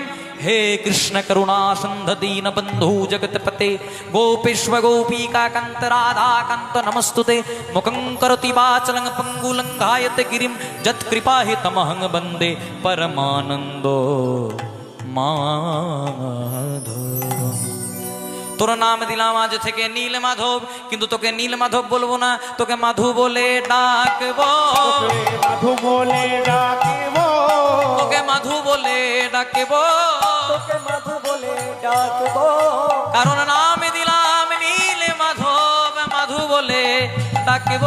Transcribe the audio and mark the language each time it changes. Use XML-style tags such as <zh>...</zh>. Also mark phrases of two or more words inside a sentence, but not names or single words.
<sa>हे कृष्ण करुणा सिंधु दीन बंधु जगतपते गोपेश्व गोपीकान्त राधाकान्त नमस्तुते। मुखं करोति वाचलं पंगुलं गायते गिरिं यत्कृपाहितमहं वन्दे परमानन्दो माधवम्।</sa> <bn>তোর নাম দিলাম আজ থেকে নীল মাধব, কিন্তু তোকে নীল মাধব বলবো না, তোকে মাধু বলে ডাকবো, মাধু বলে ডাকিব, তোকে মাধু বলে ডাকবো, তোকে মাধু বলে ডাকবো, কারণ নাম দিলাম নীল মাধব, মাধু বলে ডাকবো।</bn>